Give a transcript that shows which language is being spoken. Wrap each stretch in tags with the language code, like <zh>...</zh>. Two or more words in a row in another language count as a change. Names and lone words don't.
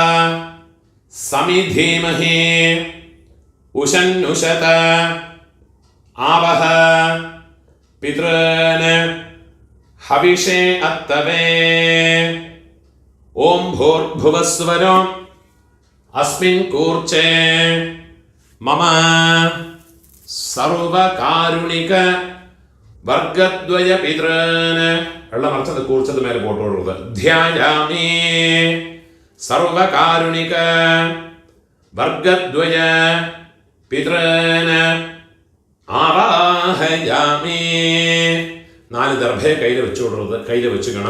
<sa>समिधीमहि उशन्नुशत आवह पितॄन् हविषे अत्तवे ओम भूर्भुवस्वरो अस्मिन् कूर्चे मम सर्वकारुणिक वर्गद्वय पितॄन्</sa> <ml>എല്ലാം മറിച്ച് അത് കൂർച്ചത് മേലെ പോട്ടുള്ളത്</ml> <sa>ധ്യായാമി സർവകാരുണിക വർഗദ്വയ പിതॄന് ആവാഹയാമി.</sa> <ml>4 ദർഭയെ കയ്യിൽ വെച്ചുകൊടുക്കുന്നത് കയ്യിൽ വെച്ചുക്കണം.</ml>